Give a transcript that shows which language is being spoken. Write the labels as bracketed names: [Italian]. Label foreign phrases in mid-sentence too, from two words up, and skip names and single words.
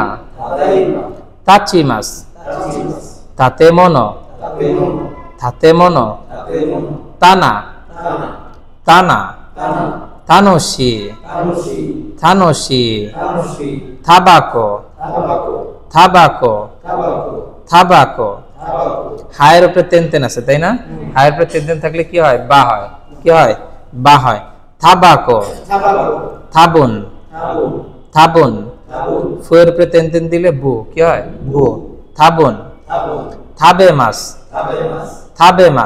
[Japanese] たちます、たてもの、たてもの. たな、たな. たのしい、たのしい. たばこ、たばこ、たばこ. [Bangla] হায়ের উপরে [Japanese] てんてん [Bangla] আছে, তাই না? হায়ের উপরে [Japanese] てんてん [Bangla] থাকলে কি হয়? বা হয়। কি হয়? বা হয়। [Japanese] たばこ、たぶん、たぶん. [Bangla] ফুয়ের উপরে [Japanese] てんてん [Bangla] দিলে বু, কি হয়? বু। থাবুন। [Japanese] たべます、たべます.